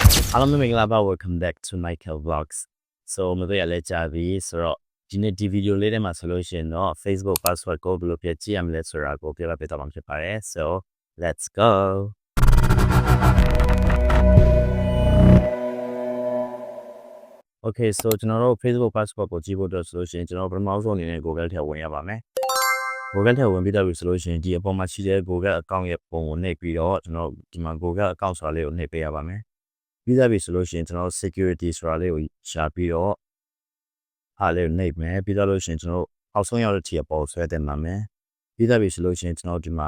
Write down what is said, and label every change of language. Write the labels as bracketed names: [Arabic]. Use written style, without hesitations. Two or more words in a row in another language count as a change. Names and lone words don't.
[Burmese] Hello မင်္ဂလာပါ [English] welcome back to Michael Vlogs [Burmese] so မတွေ့ရလဲကြာပြီဆိုတော့ဒီနေ့ဒီ video လေးထဲမှာဆိုလို့ရှိရင်တော့ Facebook password ကိုဘယ်လိုပြကြည့်ရမလဲဆိုတာကိုပြပြတော့မှာဖြစ်ပါတယ် [English] so let's go okay so [Burmese] ကျွန်တော်တို့ Facebook password ကိုကြည့်ဖို့အတွက်ဆိုလို့ရှိရင်ကျွန်တော်ပထမဆုံးအနေနဲ့ Google ထဲဝင်ရပါမယ် Google ထဲဝင်ပြီးတော့ဆိုလို့ရှိရင်ဒီအပေါ်မှာရှိတဲ့ Google account ရဲ့ပုံကိုနှိပ်ပြီးတော့ကျွန်တော်ဒီမှာ Google account ဆိုတာလေးကိုနှိပ်ပေးရပါမယ်ပြီးသားပြီဆိုလို့ရှိရင်ကျွန်တော် security ဆိုတာလေးကိုရှာပြီးတော့အားလေးကိုနှိပ်မယ်ပြီးတော့လို့ရှိရင်ကျွန်တော်အောက်ဆုံးရောက်တဲ့ထီအပေါ်ဆွဲတင်ပါမယ်ပြီးသားပြီဆိုလို့ရှိရင်ကျွန်တော်ဒီမှာ